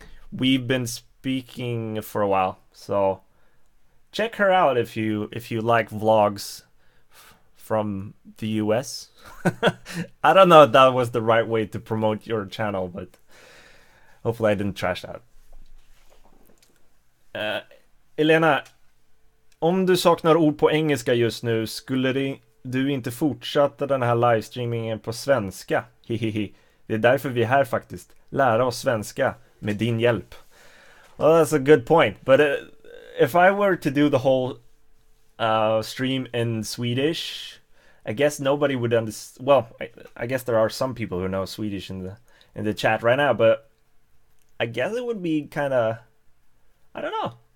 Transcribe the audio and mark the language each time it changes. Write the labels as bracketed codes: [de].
[en] We've been speaking for a while, so check her out if you like vlogs from the US. I don't know if that was the right way to promote your channel, but hopefully I didn't trash that. [sv] Elena, om du saknar ord på engelska just nu, skulle du inte fortsätta den här livestreamingen på svenska? Hihihi. Det är därför vi är här faktiskt. Lära oss svenska med din hjälp. [en] Well, that's a good point. But if I were to do the whole stream in Swedish, I guess nobody would understand. Well, I guess there are some people who know Swedish in the chat right now, but I guess it would be kind of, I don't know.